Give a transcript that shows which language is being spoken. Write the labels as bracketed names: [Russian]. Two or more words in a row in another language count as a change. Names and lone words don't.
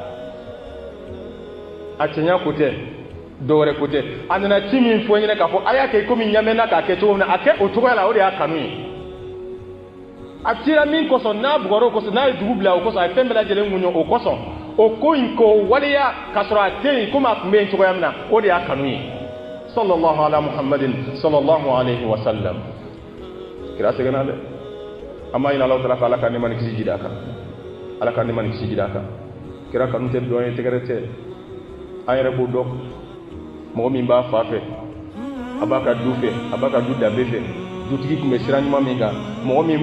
[Bambara] a cɛɲa ko tɛ dɔwɛrɛ ko tɛ a nana ci min fɔ ɲɛna k'a fɔ a y'a kɛ komi ɲamɛnna k'a kɛ cogo min na a kɛ o cogoya la o de y'a kanu ye a cira min kosɔn n'a bugɔra o kosɔn n'a ye dugu bila o kosɔn a ye fɛn bɛɛ lajɛlen muɲu o kosɔn o ko in k'o waleya k'a sɔrɔ a tɛ yen komi a tun bɛ yen cogoya min na o de y'a kanu ye [Arabic] صلى الله على محمد صلى الله عليه وسلم [Bambara] kira sɛgɛnna dɛ an b'a ɲini Alahu Taala fɛ ala ka nɛɛma ni kisi jidi a kan ala ka nɛɛma ni kisi jidi a kan kira kanu tɛ dɔn ye tɛgɛrɛ tɛ an yɛrɛ b'o dɔn mɔgɔ min b'a fa fɛ a b'a ka du fɛ a b'a ka du danbe fɛ dutigi tun bɛ sira ɲuman min kan mɔgɔ min